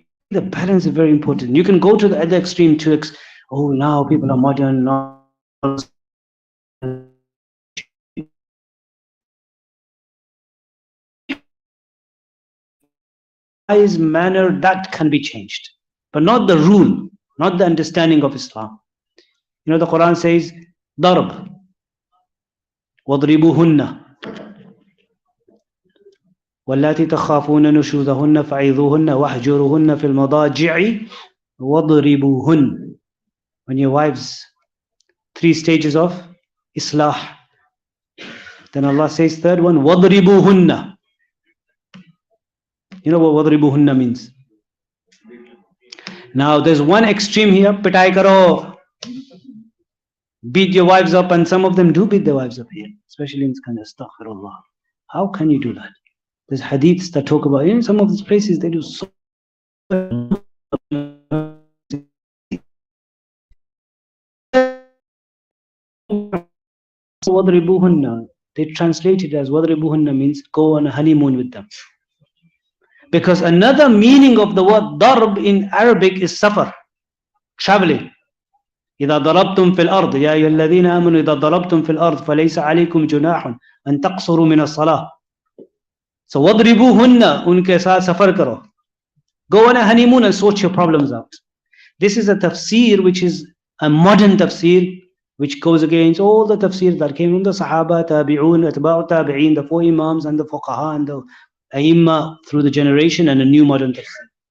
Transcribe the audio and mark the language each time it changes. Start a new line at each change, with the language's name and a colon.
English: The balance is very important. You can go to the other extreme to oh, now people are modern, now manner that can be changed, but not the rule, not the understanding of Islam. You know, the Quran says, darb, wadribuhunna,
Arabic: واللاتي تخافون نشوزهن فعظوهن واهجروهن في المضاجع واضربوهن.
English: When your wives, 3 stages of islah. Then Allah says, third one, wadribuhunna. You know what wadribuhunna means? Now there's one extreme here,
Urdu: pitai karo,
English: beat your wives up, and some of them do beat their wives up here, especially in this kind of astaghfirullah. How can you do that? There's hadiths that talk about, in some of these places they do so. They translate it as wadribuhunna means go on a honeymoon with them. Because another meaning of the word darb in Arabic is safar, traveling.
Arabic: إذا ضربتم في الأرض يا أيها الذين آمنوا إذا ضربتم في الأرض فليس عليكم جناح أن تقصروا من الصلاة.
English: So وَضْرِبُوهُنَّ
Urdu: unke saath safar karo.
English: Go on a honeymoon and sort your problems out. This is a tafsir which is a modern tafsir which goes against all the tafsir that came from the Sahaba, Tabi'un, Atba'u Tabi'in, the 4 Imams and the Fuqaha and the Aimma through the generation, and a new modern tafsir.